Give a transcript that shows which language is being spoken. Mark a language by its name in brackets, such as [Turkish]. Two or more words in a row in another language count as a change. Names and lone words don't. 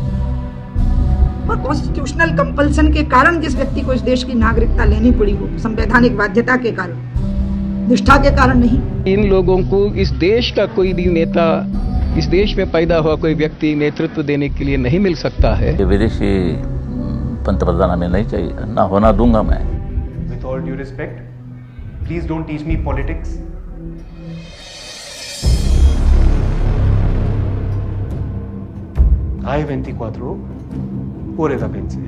[English] constitutional compulsion [Hindi] के कारण जिस व्यक्ति को इस देश की नागरिकता लेनी पड़ी हो, संवैधानिक बाध्यता के कारण, निष्ठा के कारण नहीं। इन लोगों को इस देश का कोई भी नेता, इस देश में पैदा हुआ कोई व्यक्ति नेतृत्व देने के लिए नहीं मिल सकता है। विदेशी पंतप्रधान हमें नहीं चाहिए, ना होना दूंगा मैं। [English] with all due respect, please don't teach me politics. [Italian] Hai 24 ore da pensare.